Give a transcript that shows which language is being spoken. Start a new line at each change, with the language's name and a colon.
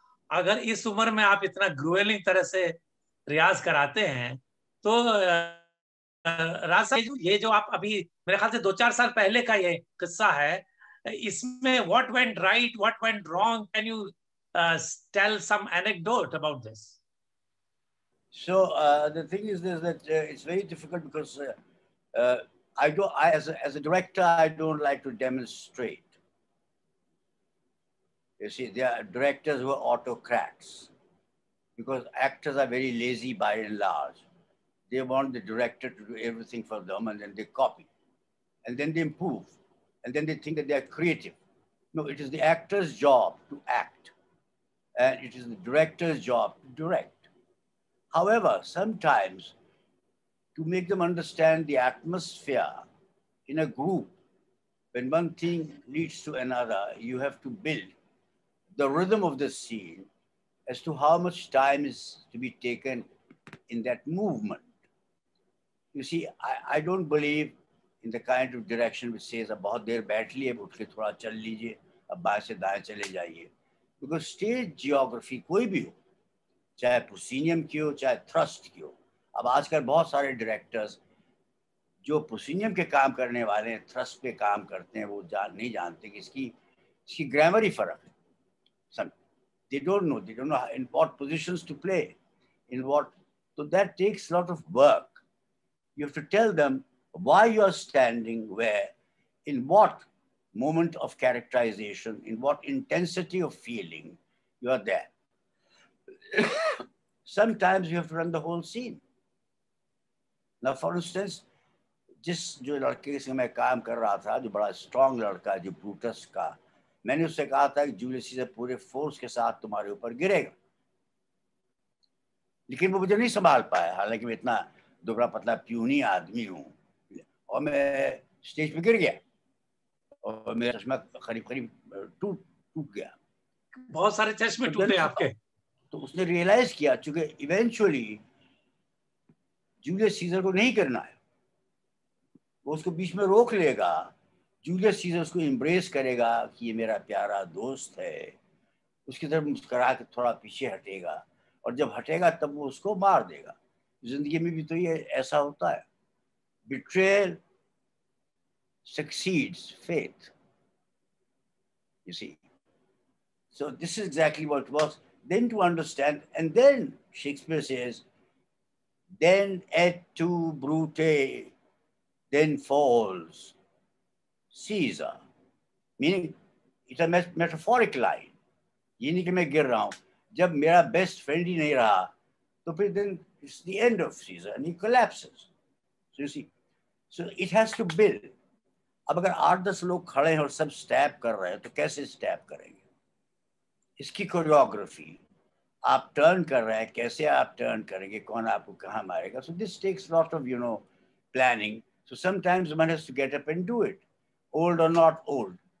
Hindi: अगर इस उम्र में आप इतना ग्रुएलिंग तरह से रियाज कराते हैं तो राज साहब, ये जो आप अभी मेरे ख्याल से 2-4 साल पहले का ये किस्सा है, इसमें
English: What went right, what went wrong, can you tell some anecdote about this? So the thing is this, that it's very difficult because as a director, I don't like to demonstrate. You see, there are directors who are autocrats because actors are very lazy by and large. They want the director to do everything for them, and then they copy, and then they improve, and then they think that they are creative. No, it is the actor's job to act, and it is the director's job to direct. However, sometimes to make them understand the atmosphere in a group, when one thing leads to another, you have to build the rhythm of the scene as to how much time is to be taken in that movement. You see, I don't believe in the kind of direction which says,
Hindi: अब बहुत देर बैठ लिए, अब उठ के थोड़ा चल लीजिए, अब बाएं से दाएं चले जाइए.
English: Because stage geography
Hindi: कोई भी हो, चाहे प्रोसीनियम की हो, चाहे थ्रस्ट की हो. अब आजकल बहुत सारे डायरेक्टर्स जो प्रोसीनियम के काम करने वाले हैं, थ्रस्ट पे काम करते हैं, वो नहीं जानते कि इसकी ग्रामर ही फर्क है.
English: Some they don't know in what positions to play, in what. So that takes a lot of work. You have to tell them why you are standing where, in what moment of characterization, in what intensity of feeling you are there. Sometimes you have to run the whole scene.
Hindi: Now, for instance, जो लड़के से मैं काम कर रहा था, जो बड़ा स्ट्रॉन्ग लड़का, जो ब्रूटस का, मैंने उससे कहा था कि जूलियस सीजर पूरे फोर्स के साथ तुम्हारे ऊपर गिरेगा, लेकिन वो मुझे नहीं संभाल पाया। हालांकि मैं इतना दुबला पतला प्यूनी आदमी हूँ, और मैं स्टेज पे गिर गया और मेरा चश्मा करीब करीब टूट गया। बहुत सारे चश्मे टूटे आपके। तो उसने रियलाइज किया, चूंकि इवेंचुअली जूलियस सीजर को नहीं करना है, वो उसको बीच में रोक लेगा, जूलियस सीजर उसको एम्ब्रेस करेगा कि ये मेरा प्यारा दोस्त है, उसकी तरफ मुस्कुरा के थोड़ा पीछे हटेगा, और जब हटेगा तब वो उसको मार देगा। जिंदगी में भी तो ये ऐसा होता है,
English: betrayal succeeds faith, you see. So this is exactly what it was. Then to understand, and then Shakespeare says, then et tu brute, then falls Caesar, meaning it's a metaphoric line.
Hindi: ये नहीं कि मैं गिर रहा हूँ, जब मेरा best friend ही नहीं रहा तो फिर
English: then it's the end of Caesar and he collapses. So you see, so it has to build.
Hindi: अब अगर 8-10 लोग खड़े हैं और सब स्टैप कर रहे हैं तो कैसे स्टैप करेंगे? इसकी कोरियोग्राफी, आप टर्न कर रहे हैं, कैसे आप टर्न करेंगे, कौन आपको कहाँ मारेगा?
English: So this takes lot of planning. So sometimes one has to get up and do it, old or not old.